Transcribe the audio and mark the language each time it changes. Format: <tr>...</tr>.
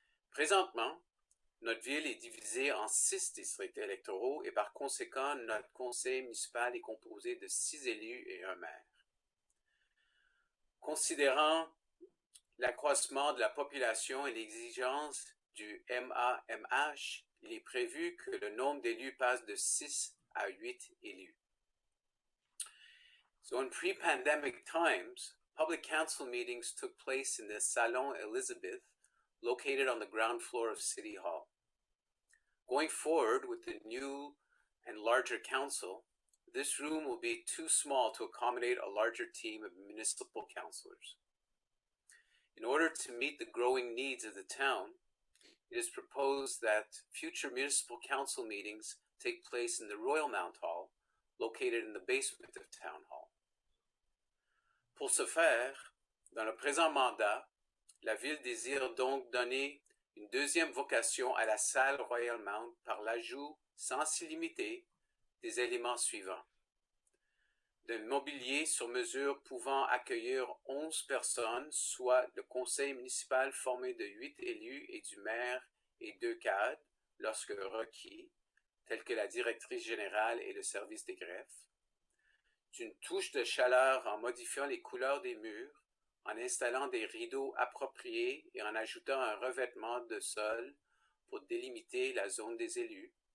<fr>Présentement, notre ville est divisée en 6 districts électoraux et par conséquent, notre conseil municipal est composé de 6 élus et un maire. Considérant l'accroissement de la population et l'exigence du MAMH, il est prévu que le nombre d'élus passe de 6 à 8 élus.</fr> <en>So in pre-pandemic times, public council meetings took place in the Salon Elizabeth, located on the ground floor of City Hall. Going forward with the new and larger council, this room will be too small to accommodate a larger team of municipal councilors. In order to meet the growing needs of the town, it is proposed that future municipal council meetings take place in the Royal Mount Hall, located in the basement of Town Hall.</en> <fr>Pour ce faire, dans le présent mandat, la Ville désire donc donner une deuxième vocation à la salle Royal Mount par l'ajout, sans s'y limiter, des éléments suivants. D'un mobilier sur mesure pouvant accueillir 11 personnes, soit le conseil municipal formé de 8 élus et du maire et 2 cadres, lorsque requis, tels que la directrice générale et le service des greffes, d'une touche de chaleur en modifiant les couleurs des murs, en installant des rideaux appropriés et en ajoutant un revêtement de sol pour délimiter la zone des élus,</fr>